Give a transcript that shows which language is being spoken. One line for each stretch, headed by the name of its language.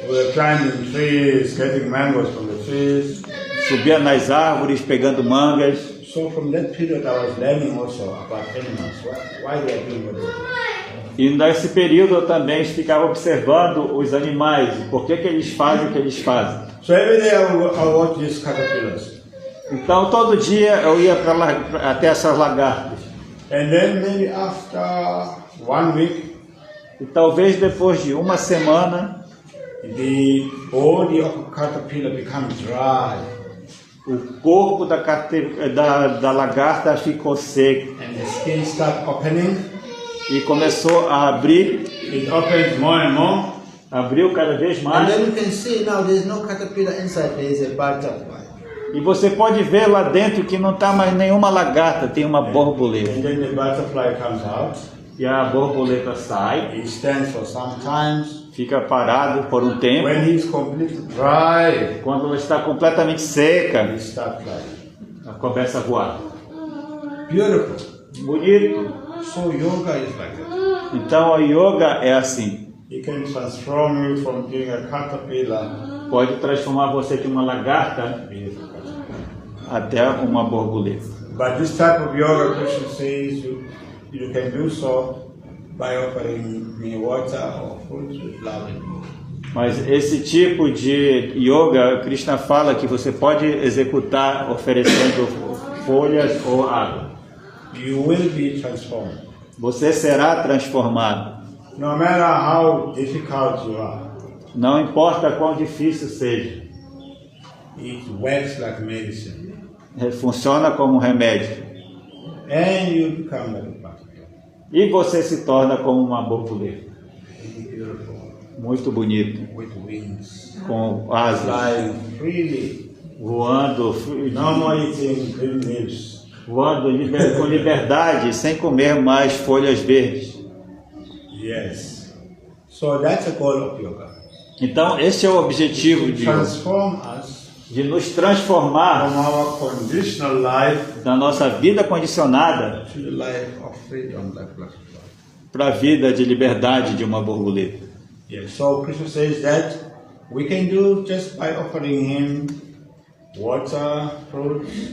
English: We were climbing trees, getting mangoes from the trees.
Portuguese: Subia nas árvores, pegando mangas.
English: So from that period I was learning also about animals, why they are doing what they do.
Portuguese: E nesse período eu também ficava observando os animais, por que eles fazem o que eles fazem.
English: So every day I watch these caterpillars.
Portuguese: Então todo dia eu ia até essas lagartas.
English: And then maybe after 1 week,
Portuguese: E talvez depois de uma semana,
English: the body of a caterpillar becomes dry.
Portuguese: o corpo da lagarta ficou seco
English: And the skin starts opening.
Portuguese: e começou a abrir,
English: It opens more and more.
Portuguese: abriu cada vez
English: And
Portuguese: mais.
English: then you can see now there's no caterpillar inside, there is a butterfly.
Portuguese: E você pode ver lá dentro que não está mais nenhuma lagarta, tem uma borboleta.
English: And then the butterfly comes out.
Portuguese: E a borboleta sai,
English: He stands for some times.
Portuguese: fica parado por um tempo.
English: When he's completely dry,
Portuguese: Quando ela está completamente seca,
English: he starts flying.
Portuguese: ela começa a voar.
English: Beautiful.
Portuguese: Bonito.
English: So yoga is like that.
Portuguese: Então a yoga é assim.
English: He can transform you from being a caterpillar
Portuguese: Pode transformar você de uma lagarta
English: into a butterfly.
Portuguese: até uma borboleta.
English: But this type of yoga, Krishna says, you can do so by offering me water or fruits with love and joy.
Portuguese: Mas esse tipo de yoga, Krishna fala que você pode executar oferecendo folhas ou água.
English: You will be transformed.
Portuguese: Você será transformado.
English: No matter how difficult you are,
Portuguese: Não importa quão difícil seja.
English: it works like medicine.
Portuguese: Funciona como um remédio.
English: And you become like a butterfly.
Portuguese: E você se torna como uma borboleta.
English: Beautiful.
Portuguese: Muito bonito.
English: With wings.
Portuguese: Com asas.
English: Flying freely.
Portuguese: Voando,
English: No more eating green leaves.
Portuguese: voando com liberdade, sem comer mais folhas verdes.
English: Yes. So that's the goal of yoga.
Portuguese: Então, esse é o objetivo
English: To
Portuguese: de yoga,
English: transform us
Portuguese: de nos transformar
English: from our conditional life
Portuguese: da nossa vida condicionada
English: to the life of freedom like butterfly.
Portuguese: para a vida de liberdade de uma borboleta.
English: Yes. So Krishna says that we can do just by offering him water, fruits,